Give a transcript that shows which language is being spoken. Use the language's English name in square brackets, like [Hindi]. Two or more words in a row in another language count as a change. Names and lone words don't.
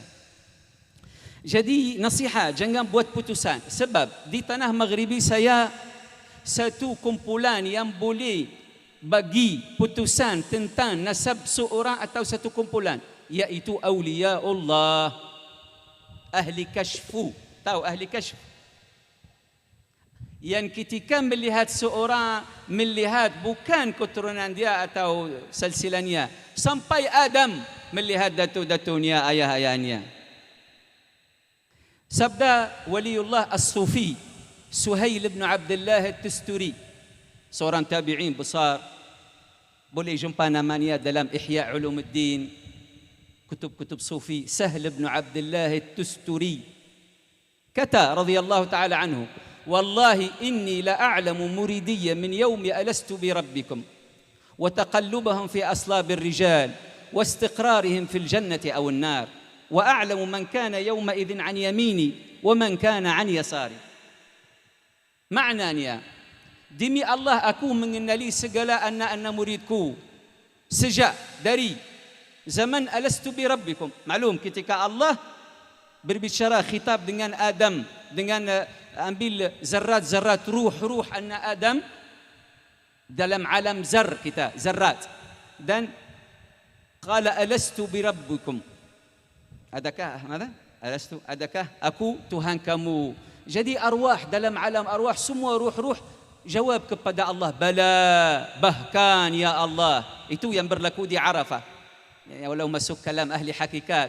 [Malay] Jadi nasihat, jangan buat putusan. Sebab di tanah Maghribi saya satu kumpulan yang boleh bagi putusan tentang nasab seorang atau satu kumpulan, iaitu [Arabic] أولياء الله, [Malay] ahli kasyfu. Tahu ahli kasyf? Yang ketika melihat seorang, melihat bukan keturunan dia atau silsilahnya, sampai Adam melihat datu-datunya, ayah-ayahnya. Sabda Waliullah As-Sufi Suhail bin Abdullah At-Tusturi, seorang tabi'in besar, boleh jumpa namanya dalam Ihya Ulumuddin, kutub-kutub sufi. [Arabic] Sahl bin Abdullah At-Tusturi kata رضي الله تعالى عنه، والله إني لأعلم مريدي من يوم ألست بربكم وتقلبهم في أصلاب الرجال واستقرارهم في الجنة أو النار وأعلم من كان يومئذ عن يميني ومن كان عن يساري. [Malay] Maknanya, demi Allah aku mengenali segala anak-anak muridku sejak dari zaman [Arabic] ألست بربكم. [Malay] Maklum ketika Allah berbicara khitab dengan Adam, dengan ambil zarat-zarat ruh anak Adam, dalam alam zar kita, zarrat. [Arabic] Dan قال ألست بربكم. [Malay] Adakah mana? Alastu, adakah aku Tuhan kamu? Jadi arwah dalam alam arwah, semua ruh-ruh jawab kepada Allah, bala, bahkan ya Allah. Itu yang berlaku di Arafah. Ya, walau masuk kalam ahli hakikat.